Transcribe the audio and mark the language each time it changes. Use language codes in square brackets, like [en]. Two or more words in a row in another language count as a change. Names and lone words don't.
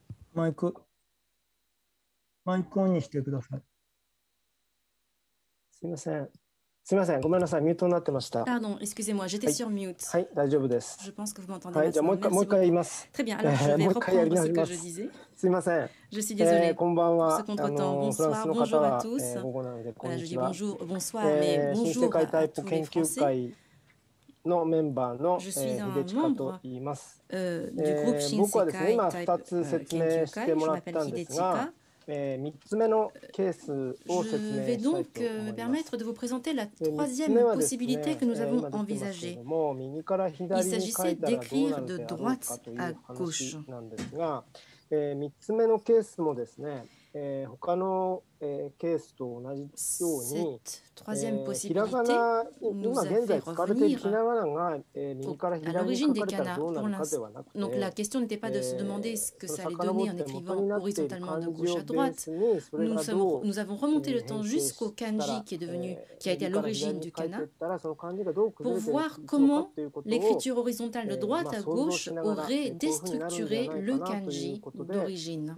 [ja] マイクオンにしてください。すみません。すみません。ごめんなさい。ミュートになってました。 [fr] Pardon, excusez-moi, j'étais sur mute. [ja] はい、大丈夫です。 [fr] Je pense que vous m'entendez [ja] はい、じゃあもう一回言います。 [fr] Très bien, alors je vais reprendre ce que je disais. [ja] すみません。 [fr] Je suis désolée. [ja] こんばんは。 [fr] Ce contretemps, bonsoir, bonjour à tous. Voilà, je dis bonjour, bonsoir, mais bonjour à tous les Français. [ja] のメンバーの秀近と言います。僕はですね、今2つ説明してもらったんですが、3つ目のケースを説明したいと思います。 [fr] Je vais donc me permettre de vous présenter la troisième possibilité que nous avons envisagée. Il s'agissait d'écrire de droite à gauche. [ja] 3 つ目のケースもですね、他のケースと同じように、ひらがな、今現在使われているひらがなが右から左に書かれたらどうなるかではなくて、 [fr] Donc la question n'était pas de se demander ce que ça allait donner en écrivant horizontalement de gauche à droite. Nous avons remonté le temps jusqu'au kanji qui a été à l'origine du kana pour voir comment l'écriture horizontale de droite à gauche aurait déstructuré le kanji d'origine.